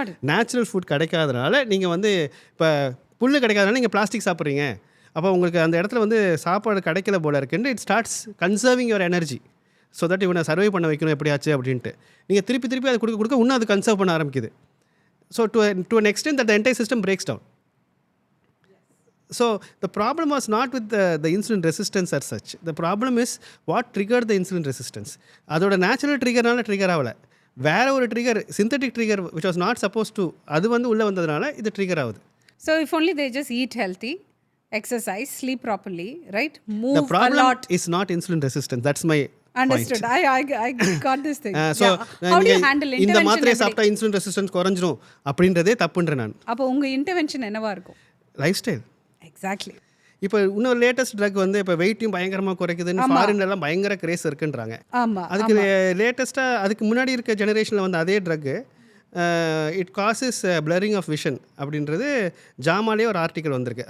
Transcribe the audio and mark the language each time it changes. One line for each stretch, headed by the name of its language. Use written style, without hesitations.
Tamil: Natural food கிடைக்காதனால நீங்கள் வந்து இப்போ புல் கிடைக்காதனால நீங்கள் பிளாஸ்டிக் சாப்பிட்றீங்க. அப்போ உங்களுக்கு அந்த இடத்துல வந்து சாப்பாடு கிடைக்கல போல இருக்குன்னு
English: it starts conserving your energy so that
Tamil: இவனை சர்வை பண்ண வைக்கணும் எப்படியாச்சு அப்படின்ட்டு நீங்கள் திருப்பி அதை கொடுக்க இன்னும் அது கன்சர்வ் பண்ண ஆரம்பிக்குது.
English: So to an extent that the entire system breaks down. So the problem was not with the insulin resistance as such. The problem is what triggered the insulin resistance.
Tamil: அதோட நேச்சுரல் ட்ரிகர்னால ட்ரிகர் ஆகலை, வேற ஒரு trigger synthetic trigger
English: which was not supposed to
Tamil: அது வந்து உள்ளே வந்ததுனால இது trigger ஆகுது.
English: So if only they just eat healthy, exercise, sleep properly, right? Move the problem a lot. is not insulin resistance. That's my Understood. I got this thing. So how do you handle intervention?
Tamil: இந்த மாத்திரை சாப்பிட்டா insulin resistance குறைஞ்சிரும் அப்படின்றதே தப்புன்றேன் நான். அப்போ உங்க intervention என்னவா இருக்கும்?
English: Lifestyle. Exactly.
Tamil: இப்போ இன்னொரு லேட்டஸ்ட் ட்ரக் வந்து இப்போ வெயிட்டையும் பயங்கரமாக குறைக்குதுன்னு ஃபாரின்லாம் பயங்கர கிரேஸ் இருக்குன்றாங்க. அதுக்கு லேட்டஸ்ட்டாக அதுக்கு முன்னாடி இருக்க ஜெனரேஷனில் வந்து அதே truck
English: it causes blurring of vision
Tamil: அப்படின்றது ஜாமாலே ஒரு ஆர்டிக்கல் வந்திருக்கு.